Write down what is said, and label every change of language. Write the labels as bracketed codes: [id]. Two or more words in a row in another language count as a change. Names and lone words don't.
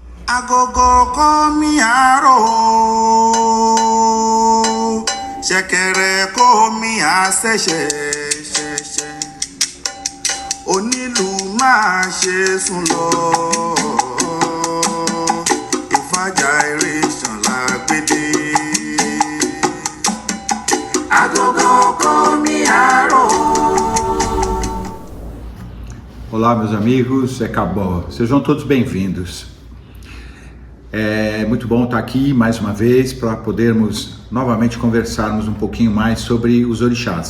[yo] Agogo komi aro, ṣẹ̀kẹ̀rẹ̀ komi àṣẹ̀ṣẹ̀ ṣẹ̀ṣẹ̀, onílù máa ṣe sùn lọ, ìfàjà ìrìnsàn lágbèdè. Agogo komi aro. [pt] Olá, meus amigos, é Cabó. Sejam todos bem-vindos. É muito bom estar aqui mais uma vez para podermos novamente conversarmos um pouquinho mais sobre os orixás.